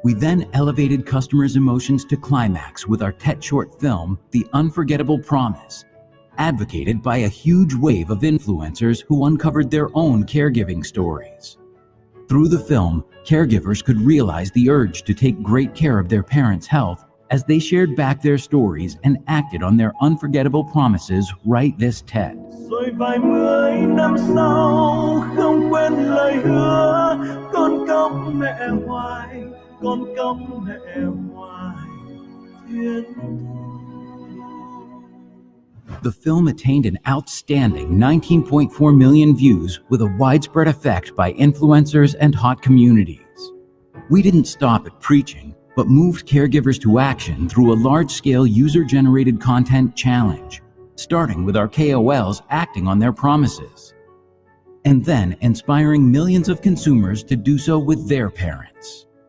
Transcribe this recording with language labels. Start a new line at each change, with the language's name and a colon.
English: We then elevated customers' emotions to climax with our TET short film, The Unforgettable Promise, advocated by a huge wave of influencers who uncovered their own caregiving stories. Through the film, caregivers could realize the urge to take great care of their parents' health as they shared back their stories and acted on their unforgettable promises right this TED.
Vietnamese: Rồi vài mươi năm sau không quên lời hứa, con cong mẹ hoài, con cong mẹ hoài, thiên thu.
English: The film attained an outstanding 19.4 million views with a widespread effect by influencers and hot communities. We didn't stop at preaching, but moved caregivers to action through a large-scale user-generated content challenge, starting with our KOLs acting on their promises, and then inspiring millions of consumers to do so with their parents.